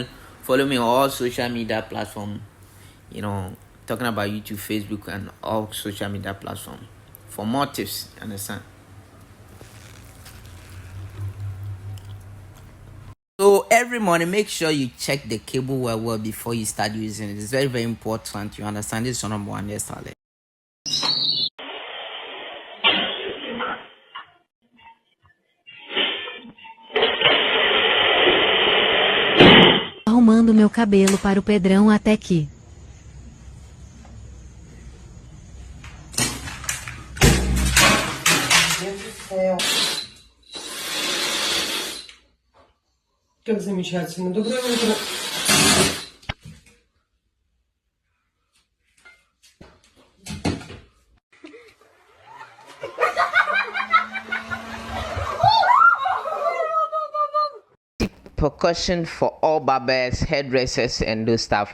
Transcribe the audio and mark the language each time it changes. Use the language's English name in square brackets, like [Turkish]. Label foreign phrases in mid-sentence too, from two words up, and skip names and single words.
[English] Follow me on all social media platforms. Talking about YouTube, Facebook, and all social media platforms for more tips. Understand? So every morning, make sure you check the cable well before you start using it. It's very, very important. You understand? This is your number one hairstylist. [Portuguese] Arrumando meu cabelo para o Pedrão até que... Meu Deus do céu. [Russian] Как замечательно. Доброе утро. [English] Precaution for all barbers, hairdressers, and those stuff.